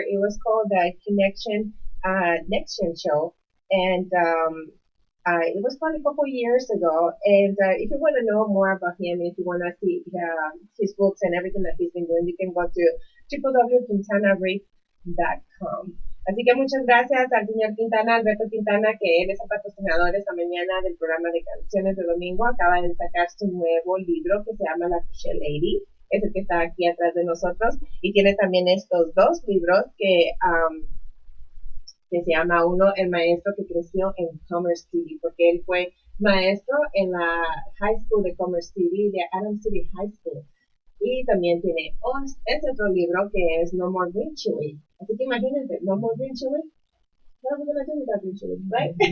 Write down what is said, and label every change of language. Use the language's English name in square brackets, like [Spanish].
[English] It was called the Next Gen Show. And it was probably a couple years ago. And if you want to know more about him, if you want to see his books and everything that he's been doing, you can go to www.quintanaread.com. [Spanish] Así que muchas gracias al señor Quintana, Alberto Quintana, que él es el patrocinador esta mañana del programa de canciones de domingo. Acaba de sacar su nuevo libro que se llama La Crochet Lady. Es el que está aquí atrás de nosotros. Y tiene también estos dos libros que se llama uno El maestro que creció en Commerce City, porque él fue maestro en la High School de Commerce City, de Adams City High School. Y también tiene este otro libro que es No More Green Chili. Así que imagínense, No More Green Chili. [English] What are we going to do without green chili, right?